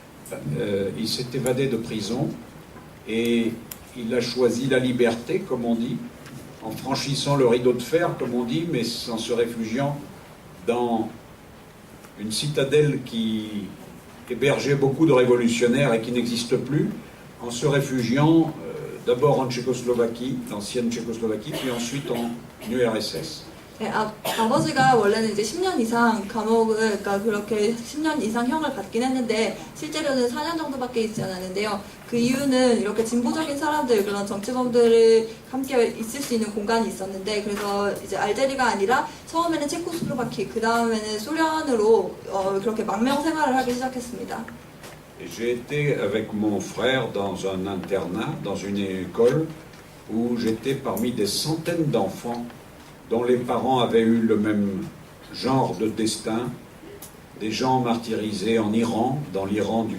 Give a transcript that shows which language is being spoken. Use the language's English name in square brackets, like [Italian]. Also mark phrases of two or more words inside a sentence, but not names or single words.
[French] il s'est évadé de prison et il a choisi la liberté, comme on dit, en franchissant le rideau de fer, comme on dit, mais en se réfugiant dans une citadelle qui hébergeait beaucoup de révolutionnaires et qui n'existe plus, en se réfugiant d'abord en Tchécoslovaquie, l'ancienne Tchécoslovaquie, puis ensuite en URSS. [Korean] 네, 아버지가 원래는 이제 10년 이상 감옥을, 그러니까 그렇게 10년 이상 형을 받긴 했는데 실제로는 4년 정도밖에 있지 않았는데요. 그 이유는 이렇게 진보적인 사람들, 그런 정치범들이 함께 있을 수 있는 공간이 있었는데, 그래서 이제 알제리가 아니라 처음에는 체코슬로바키, 그 다음에는 소련으로 그렇게 망명 생활을 하기 시작했습니다. [French] J'ai été avec mon frère dans un internat, dans une école où j'étais parmi des centaines d'enfants dont les parents avaient eu le même genre de destin, des gens martyrisés en Iran, dans l'Iran du